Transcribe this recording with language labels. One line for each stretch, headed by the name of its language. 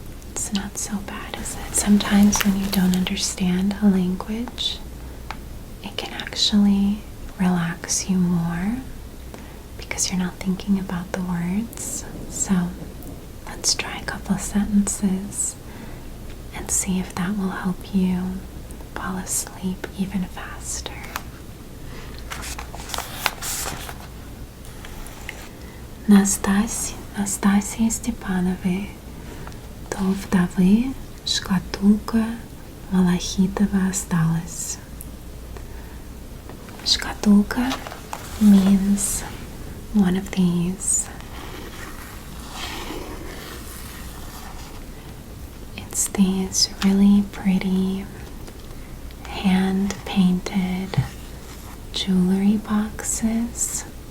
English: It's not so bad, is it? Sometimes when you don't understand a language, it can actually relax you more because you're not thinking about the words. So let's try a couple sentences and see if that will help you fall asleep even faster.
Russian: Настасье Степановой до вдовы шкатулка малахитовая осталась.
English: Шкатулка means one of these. It's these really pretty hand-painted jewelry boxes.